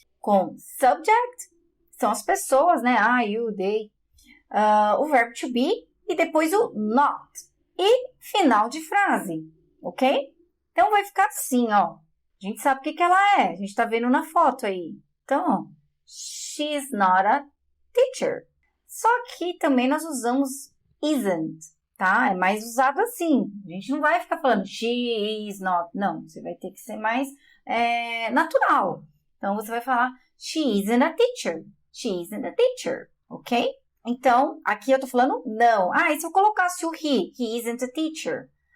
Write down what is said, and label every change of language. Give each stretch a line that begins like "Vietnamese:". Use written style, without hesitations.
Portuguese: Com subject, são as pessoas, né? I, you, they. O verbo to be e depois o not. E final de frase, ok? Então, vai ficar assim, ó. A gente sabe o que ela é, a gente tá vendo na foto aí. Então, ó,
English: she's not a teacher.
Portuguese: Só que também nós usamos isn't, tá? É mais usado assim. A gente não vai ficar falando
English: she is not.
Portuguese: Não, você vai ter que ser mais natural. Então, você vai falar
English: she isn't a teacher. She isn't a teacher, ok?
Portuguese: Então, aqui eu tô falando não. E se eu colocasse o
English: he isn't a teacher.